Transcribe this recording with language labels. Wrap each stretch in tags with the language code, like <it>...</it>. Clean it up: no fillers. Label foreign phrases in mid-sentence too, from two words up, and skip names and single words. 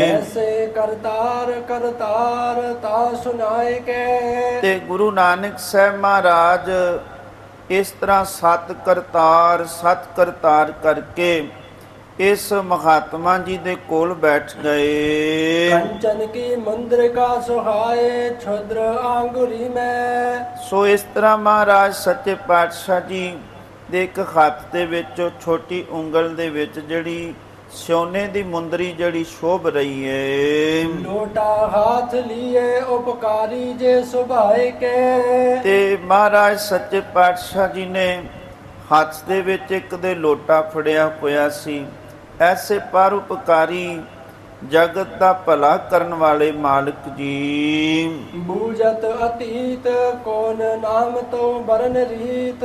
<bra>ਐਸੇ ਕਰਤਾਰ ਕਰਤਾਰ ਤਾ ਸੁਨਾਏ ਕੇ।</bra> <pa>ਤੇ ਗੁਰੂ ਨਾਨਕ ਸਾਹਿਬ ਮਹਾਰਾਜ ਇਸ ਤਰ੍ਹਾਂ ਸਤ ਕਰਤਾਰ ਕਰਕੇ ਇਸ ਮਹਾਤਮਾ ਜੀ ਦੇ ਕੋਲ ਬੈਠ ਗਏ।</pa> <bra>कंचन की मुद्रिका सुहाए क्षुद्र आंगुरी में।</bra> <pa>ਸੋ ਇਸ ਤਰ੍ਹਾਂ ਮਹਾਰਾਜ ਸੱਚੇ ਪਾਤਸ਼ਾਹ ਜੀ ਦੇ ਇੱਕ ਹੱਥ ਦੇ ਵਿੱਚ ਛੋਟੀ ਉਂਗਲ ਦੇ ਵਿੱਚ ਜਿਹੜੀ ਸੋਨੇ ਦੀ ਮੁੰਦਰੀ ਜਿਹੜੀ ਸ਼ੋਭ ਰਹੀ ਹੈ</pa> <bra>लोटा हाथ लिए उपकारी जे सुभाए के।</bra> <pa>ਤੇ ਮਹਾਰਾਜ ਸੱਚੇ ਪਾਤਸ਼ਾਹ ਜੀ ਨੇ ਹੱਥ ਦੇ ਵਿੱਚ ਇੱਕ ਦੇ ਲੋਟਾ ਫੜਿਆ ਹੋਇਆ ਸੀ। ਐਸੇ ਪਰਉਪਕਾਰੀ ਜਗਤ ਦਾ ਭਲਾ ਕਰਨ ਵਾਲੇ ਮਾਲਕ ਜੀ।</pa> <bra>ਬੂਝਤ ਅਤੀਤ ਕੋਨ ਨਾਮ ਤੋਂ ਬਰਨ ਰੀਤ।</bra>